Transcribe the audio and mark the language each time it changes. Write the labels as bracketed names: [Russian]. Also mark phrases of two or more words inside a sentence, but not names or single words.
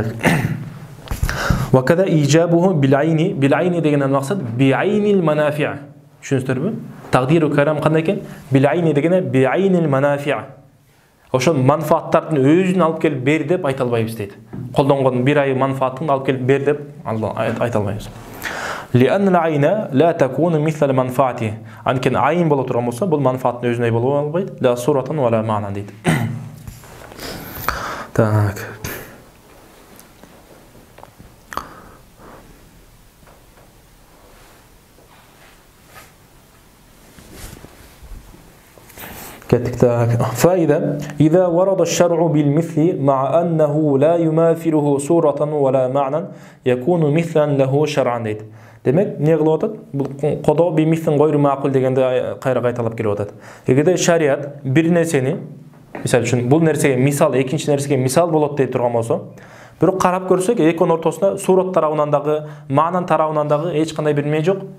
[Arabic] وقضاء إيجابه بالعين، بالعين [Kyrgyz] дегенден максат [Arabic] بعين المنافع. [Kyrgyz] Түшүнүңүздөрбү? [Arabic] تقدير الكلام [Kyrgyz] кандай экен? Билайни дегене [Arabic] بعين المنافع. [Kyrgyz] Ошол манфааттардын өзүн алып келип бер деп айта албайбыз дейт. Колдонгон бир ай манфаатын алып келип бер деп айта албайбыз. [Arabic] لأن العين لا تكون مثل المنفعة. [Kyrgyz] Анткени айын боло турган болсо, бул манфааттын өзүндөй боло албайт. [Arabic] لا صورة ولا معنى [Kyrgyz] дейт. Так. [Arabic] فإذا إذا ورد الشرع بالمثل مع أنه لا يماثله صورة ولا معنى يكون مثلا له شرعا [Kyrgyz] дейт. Демек, не кылып атат? Бул [Arabic] قضاء بمثل غير معقول [Kyrgyz] дегенде кайра кайталап келип атат. Эгерде шариат бир нерсени, мисалы үчүн бул нерсеге мисал, экинчи нерсеге мисал болот дейт турган болсо, бирок карап көрсөк, экөөнүн ортосунда сурат тарабынан дагы, маанан тарабынан дагы эч кандай бир эме жок.